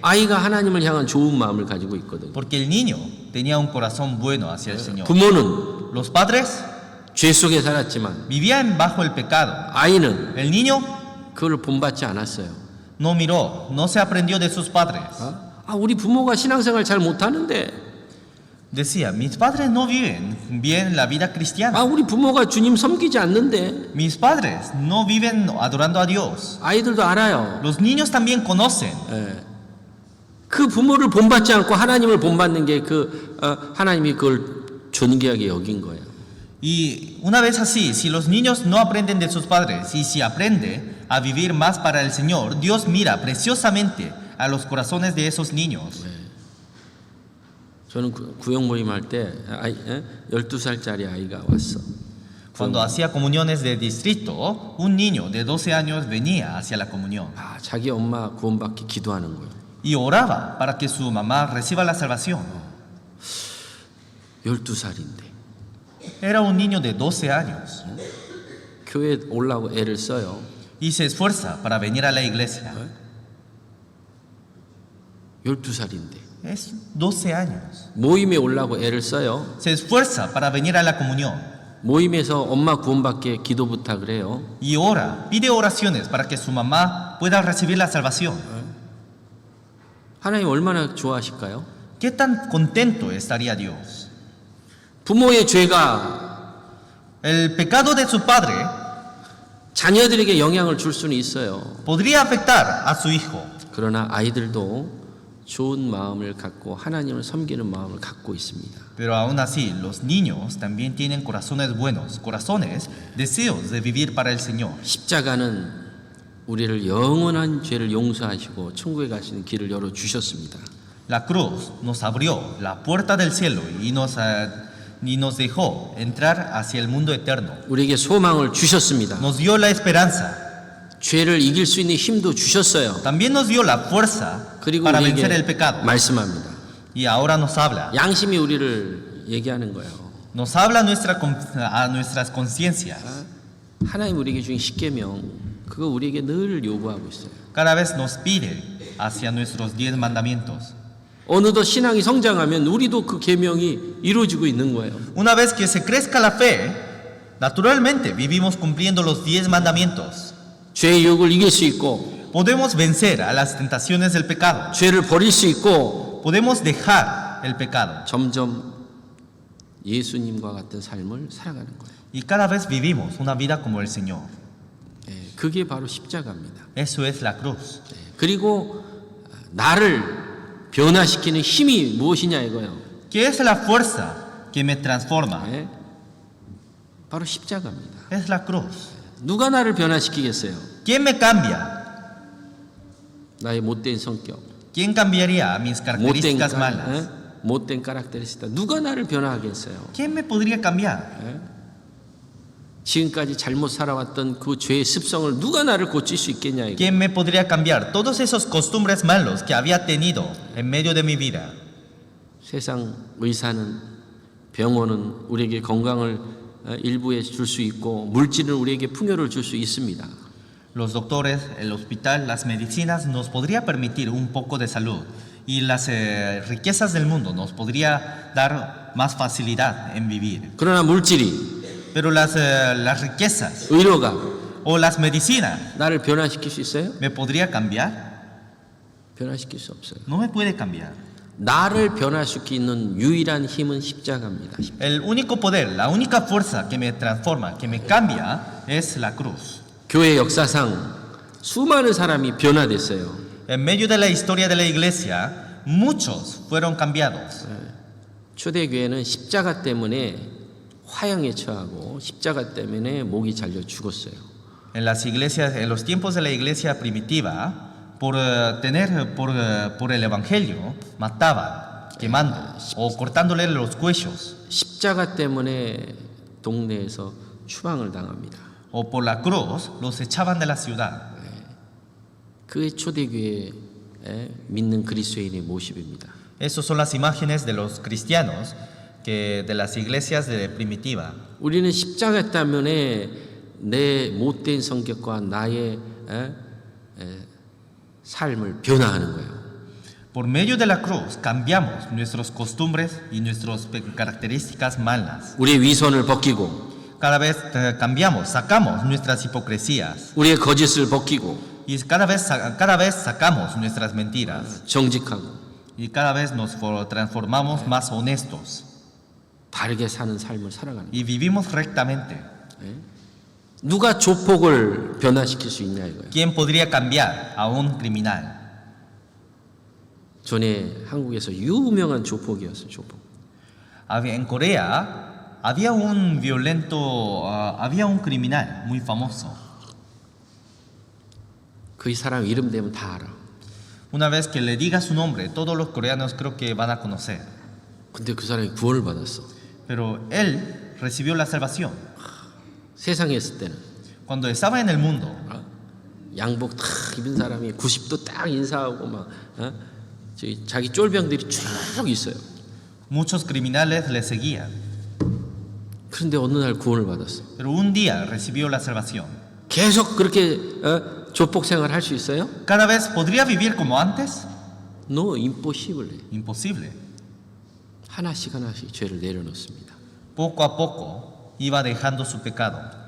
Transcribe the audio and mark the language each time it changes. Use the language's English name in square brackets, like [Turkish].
[Korean] 아이가 하나님을 향한 좋은 마음을 가지고 있거든요. [Spanish] Porque el niño tenía un corazón bueno hacia el Señor. [Korean] 부모는 [Spanish] Los padres [Korean] 죄 속에 살았지만 [Spanish] vivían bajo el pecado. [Korean] 아이는 [Spanish] El niño [Korean] 그걸 본받지 않았어요. [Spanish] no miró, no se aprendió de sus padres. [Korean] 우리 부모가 신앙생활 잘 못하는데 [Spanish] Decía, mis padres no viven bien la vida cristiana. [Korean] 우리 부모가 주님 섬기지 않는데 [Spanish] Mis padres no viven adorando a Dios. [Korean] 아이들도 알아요. [Spanish] Los niños también conocen. [Korean] 그 부모를 본받지 않고 하나님을 본받는 게 하나님이 그걸 존귀하게 여긴 거예요. [Spanish] Y una vez así, si los niños no aprenden de sus padres y si aprende a vivir más para el Señor, Dios mira preciosamente a los corazones de esos niños. [Korean] 저는 구역 모임 할 때 12살짜리 아이가 왔어. [Spanish] Cuando hacía comuniones de distrito, un niño de 12 años venía hacia la comunión [Korean] 자기 엄마 구원받기 기도하는 거예요. [Spanish] y oraba para que su mamá reciba la salvación. [Korean] 12살인데 [Spanish] Era un niño de 12 años [Korean] 교회 오려고 애를 써요. [Spanish] y se esfuerza para venir a la iglesia. [Korean] 12살인데 [Spanish] Es 12 años. [Korean] 모임에 오려고 애를 써요. [Spanish] Se esfuerza para venir a la comunión [Korean] 모임에서 엄마 구원받게 기도 부탁을 해요. [Spanish] y ora, pide oraciones para que su mamá pueda recibir la salvación. [Korean] 하나님 얼마나 좋아하실까요? [Spanish] ¿Qué tan contento estaría Dios? [Korean] 부모의 죄가 [Spanish] El pecado de su padre [Korean] 자녀들에게 영향을 줄 수는 있어요. [Spanish] podría afectar a su hijo, [Korean] 그러나 아이들도 좋은 마음을 갖고 하나님을 섬기는 마음을 갖고 있습니다. [Spanish] pero aún así los niños también tienen corazones buenos, corazones, deseos de vivir para el Señor. [Korean] 십자가는 우리를 영원한 죄를 용서하시고 천국에 가시는 길을 열어 주셨습니다. [Spanish] La cruz nos abrió la puerta del cielo y nos dejó entrar hacia el mundo eterno. [Korean] 우리에게 소망을 주셨습니다. [Spanish] Nos dio la esperanza, [Korean] 죄를 이길 수 있는 힘도 주셨어요. [Spanish] también nos dio la fuerza [Korean] 그리고 [Spanish] para vencer el [Korean] 우리에게 [Spanish] pecado. [Korean] 말씀합니다. [Spanish] Y ahora nos habla, [Korean] 양심이 우리를 얘기하는 거예요. [Spanish] nos habla a nuestras conciencias. [Korean] 하나님 우리에게 주신 십계명 그거 우리에게 늘 요구하고 있어요. [Spanish] Cada vez nos pide hacia nuestros 10 mandamientos. [Korean] 어느덧 신앙이 성장하면 우리도 그 계명이 이루어지고 있는 거예요. [Spanish] Una vez que se crezca la fe, naturalmente vivimos cumpliendo los 10 mandamientos. [Korean] 죄의 유혹을 이길 수 있고 [Spanish] Podemos vencer a las tentaciones del pecado. [Korean] 죄를 버릴 수 있고 [Spanish] podemos dejar el pecado. [Korean] 점점 예수님과 같은 삶을 살아가는 거예요. [Spanish] Y cada vez vivimos una vida como el Señor. [Korean] 예, 그게 바로 십자가입니다. [Spanish] Eso es la cruz. [Korean] 예, 그리고 나를 변화시키는 힘이 무엇이냐 이거예요. [Spanish] ¿Qué es la fuerza que me transforma? [Korean] 예, 바로 십자가입니다. [Spanish] Es la cruz. [Korean] 누가 나를 변화시키겠어요? [Spanish] ¿Quién me cambia? [Korean] 나의 못된 성격, [Spanish] ¿Quién cambiaría mis características malas? [Korean] 못된 카rak테리스타. 누가 나를 변화하겠어요? [Spanish] ¿Quién me podría cambiar? [Korean] 지금까지 잘못 살아왔던 그 죄의 습성을 누가 나를 고칠 수 있겠냐 이거. [Spanish] ¿Quién me podría cambiar todos esos costumbres malos que había tenido en medio de mi vida? [Korean] 세상 의사는 병원은 우리에게 건강을 일부에 줄 수 있고 물질은 우리에게 풍요를 줄 수 있습니다. [Spanish] Los doctores, el hospital, las medicinas nos podría permitir un poco de salud y las riquezas del mundo nos podría dar más facilidad en vivir. [Korean] 그러나 물질이 [Spanish] Pero las riquezas [Korean] 의료가 [Spanish] o las medicinas, [Korean] 나를 변화시킬 수 있어요? [Spanish] ¿me podría cambiar? [Korean] 변화시킬 수 없어요. [Spanish] No me puede cambiar. [Korean] 나를 변화시키는 유일한 힘은 십자가입니다. [Spanish] El único poder, la única fuerza que me transforma, que me cambia, es la cruz. [Korean] 교회 역사상 수많은 사람이 변화됐어요. [Spanish] En medio de la historia de la iglesia, muchos fueron cambiados. [Korean] 초대교회는 십자가 때문에 화형에 처하고 십자가 때문에 목이 잘려 죽었어요. [Spanish] En las iglesias, en los tiempos de la iglesia primitiva, por el evangelio, mataban, quemando o cortándole los cuellos. [Korean] 십자가 때문에 동네에서 추방을 당합니다. [Spanish] O por la cruz los echaban de la ciudad. [Korean] 그게 초대교회에 믿는 그리스도인의 모습입니다. [Spanish] Esas son las imágenes de los cristianos de las iglesias de primitiva. [Korean] 우리는 십자가 때문에 내 못된 성격과 나의 삶을 변화하는 거예요. [Spanish] Por medio de la cruz cambiamos nuestras costumbres y nuestras características malas. [Korean] 우리의 위선을 벗기고 [Spanish] Cada vez cambiamos, sacamos nuestras hipocresías [Korean] 우리의 거짓을 벗기고 [Spanish] y cada vez sacamos nuestras mentiras [Korean] 정직하고 [Spanish] y cada vez nos transformamos más honestos [Korean] 바르게 사는 삶을 살아가는 거예요. [Spanish] y vivimos rectamente. [Korean] 누가 조폭을 변화시킬 수 있냐 이거예요. [Spanish] ¿Quién podría cambiar a un criminal? [Korean] 전에 한국에서 유명한 조폭이었어요. 조폭. [Spanish] En Corea había un había un criminal muy famoso. [Korean] 그 사람 이름 되면 다 알아. [Spanish] Una vez que le diga su nombre, todos los coreanos creo que van a conocer. [Korean] 근데 그 사람이 구원을 받았어. [Spanish] Pero él recibió la salvación. [Korean] 세상에 있을 때는 [Spanish] Cuando estaba en el mundo, [Korean] 양복 탁 입은 사람이 90도 딱 인사하고 막 자기 쫄병들이 쭉 있어요. [Spanish] muchos criminales le seguían. [Korean] 그런데 어느 날 구원을 받았어. [Spanish] Pero un día recibió la salvación. [Korean] 계속 그렇게 조폭 생활 할 수 있어요? [Spanish] ¿Cada vez podría vivir como antes? [English] No, impossible. [Spanish] Imposible. [Korean] 하나씩 죄를 내려놓습니다. [Spanish] Poco a poco iba dejando su pecado.